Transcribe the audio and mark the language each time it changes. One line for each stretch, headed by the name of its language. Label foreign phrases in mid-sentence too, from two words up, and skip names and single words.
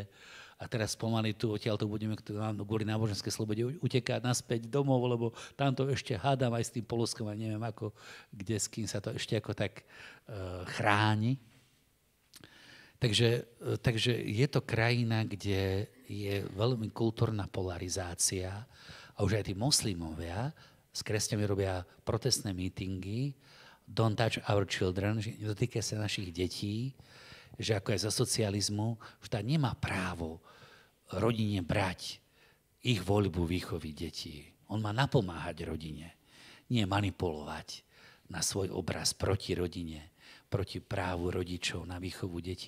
Slovak: A teraz pomaly tu, odtiaľ to budeme kvôli náboženskej slobode utekať naspäť domov, lebo tamto ešte hádam aj s tým Polskom a neviem ako, kde s kým sa to ešte ako tak chráni. Takže je to krajina, kde je veľmi kultúrna polarizácia a už aj tí moslimovia s kresťanmi robia protestné mítingy,
English: don't touch our children,
Slovak: že nedotýka sa našich detí, že ako aj za socializmu štát nemá právo rodine brať ich voľbu výchovy detí. On má napomáhať rodine, nie manipulovať na svoj obraz proti rodine, proti právu rodičov na výchovu detí.